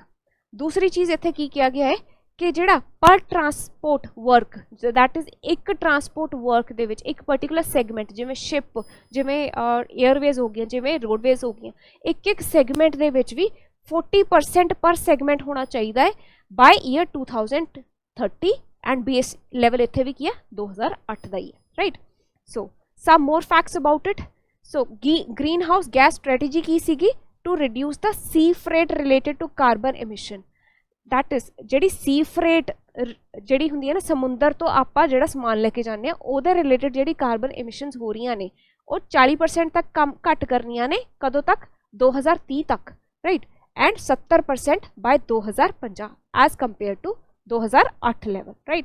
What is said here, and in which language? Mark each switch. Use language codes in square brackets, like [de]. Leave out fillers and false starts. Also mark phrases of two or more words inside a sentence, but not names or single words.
[pa] ਦੂਸਰੀ ਚੀਜ਼ ਇੱਥੇ ਕੀ ਕਿਹਾ ਗਿਆ ਹੈ ਕਿ ਜਿਹੜਾ [en] per transport work, that is [pa] ਇੱਕ [en] transport work [pa] ਦੇ ਵਿੱਚ ਇੱਕ [en] particular segment, [pa] ਜਿਵੇਂ ਸ਼ਿਪ, ਜਿਵੇਂ ਏਅਰਵੇਜ਼ ਹੋ ਗਈਆਂ, ਜਿਵੇਂ ਰੋਡਵੇਜ਼ ਹੋ ਗਈਆਂ, ਇੱਕ ਸੈਗਮੈਂਟ ਦੇ ਵਿੱਚ ਵੀ 40% [en] per segment [pa] ਹੋਣਾ ਚਾਹੀਦਾ ਹੈ [en] by year [pa] 2030। [en] and base level [pa] ਇੱਥੇ ਵੀ ਕੀ ਹੈ 2008 ਦਾ ਹੀ ਹੈ, ਰਾਈਟ। [en] ਸੋ some more facts about it। so greenhouse gas strategy [pa] ਕੀ ਸੀਗੀ, [en] to reduce the sea freight related to carbon emission। that is [pa] ਜਿਹੜੀ [en] sea freight [pa] ਜਿਹੜੀ ਹੁੰਦੀ ਹੈ ਨਾ, ਸਮੁੰਦਰ ਤੋਂ ਆਪਾਂ ਜਿਹੜਾ ਸਮਾਨ ਲੈ ਕੇ ਜਾਂਦੇ ਆ ਉਹਦੇ ਰਿਲੇਟਡ ਜਿਹੜੀ [en] carbon emissions [pa] ਹੋ ਰਹੀਆਂ ਨੇ ਉਹ 40% ਤੱਕ ਘੱਟ ਕਰਨੀਆਂ ਨੇ, ਕਦੋਂ ਤੱਕ, 2030 ਤੱਕ, ਰਾਈਟ। [en] and 70% by 2050 as compare to 2008 level, right.